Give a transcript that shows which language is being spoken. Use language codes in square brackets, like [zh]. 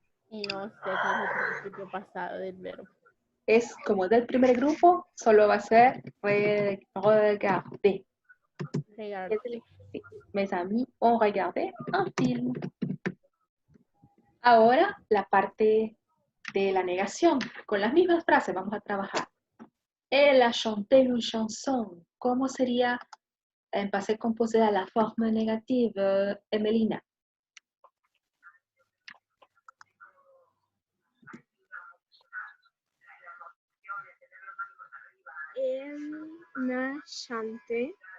[es] No sé cuál es el participio pasado del verbo. Es como del primer grupo, solo va a ser regarder. [fr] Regarder. [es] Sí. [fr] Mes amis ont regardé un film. [es] Ahora la parte de la negación. Con las mismas frases vamos a trabajar. [fr] Elle a chanté une chanson. [es] ¿Cómo sería en passé composé a la forma negative, Emelina? [fr] Na chanté.